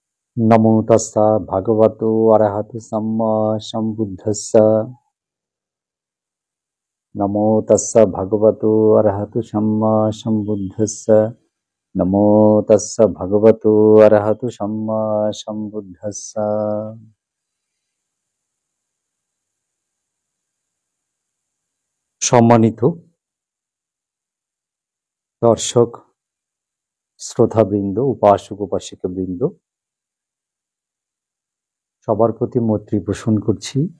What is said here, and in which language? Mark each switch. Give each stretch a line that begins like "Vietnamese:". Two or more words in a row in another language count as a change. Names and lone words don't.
Pali: नमो तस्सा भगवतो अरहतो सम्मा सम्बुद्धस्स। नमो तस्सा भगवतो अरहतो सम्मा सम्बुद्धस्स। नमो तस्सा भगवतो अरहतो सम्मा सम्बुद्धस्स।
Bangla: সম্মানিত দর্শক, শ্রোতাবৃন্দ, উপাসক উপাসিকাবৃন্দ, সবার প্রতি মৈত্রী পোষণ করছি।